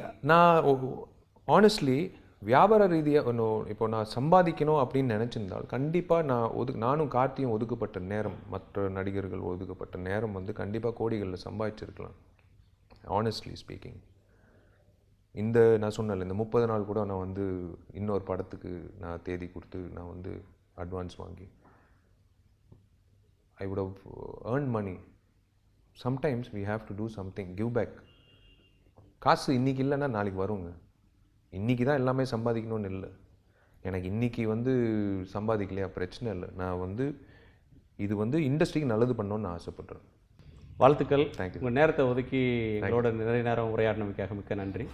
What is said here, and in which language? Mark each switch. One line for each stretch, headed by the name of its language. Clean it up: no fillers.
Tamil: நான் ஆனஸ்ட்லி வியாபார ரீதியாக இப்போ நான் சம்பாதிக்கணும் அப்படின்னு நினச்சிருந்தால் கண்டிப்பாக நானும் கார்த்தியும் ஒதுக்கப்பட்ட நேரம், மற்ற நடிகர்கள் ஒதுக்கப்பட்ட நேரம் வந்து கண்டிப்பாக கோடிகளில் சம்பாதிச்சிருக்கலாம். ஆனஸ்ட்லி ஸ்பீக்கிங், நான் சொன்னல இந்த 30 நாள் கூட நான் வந்து இன்னொரு படத்துக்கு நான் தேதி கொடுத்து நான் வந்து அட்வான்ஸ் வாங்கி I would have earned money.
English: Sometimes we have to do something, give back.
Tamil: காசு இன்றைக்கி இல்லைன்னா நாளைக்கு வருங்க. இன்றைக்கி தான் எல்லாமே சம்பாதிக்கணும்னு இல்லை. எனக்கு இன்றைக்கி வந்து சம்பாதிக்கலையா பிரச்சனை இல்லை. நான் வந்து இது வந்து இண்டஸ்ட்ரிக்கு நல்லது பண்ணணும்னு நான் ஆசைப்படுறேன். வாழ்த்துக்கள். தேங்க்யூ. உங்கள் நேரத்தை ஒதுக்கி எங்களோட நிறைய நேரம் உரையாடினமைக்காக மிக்க நன்றி.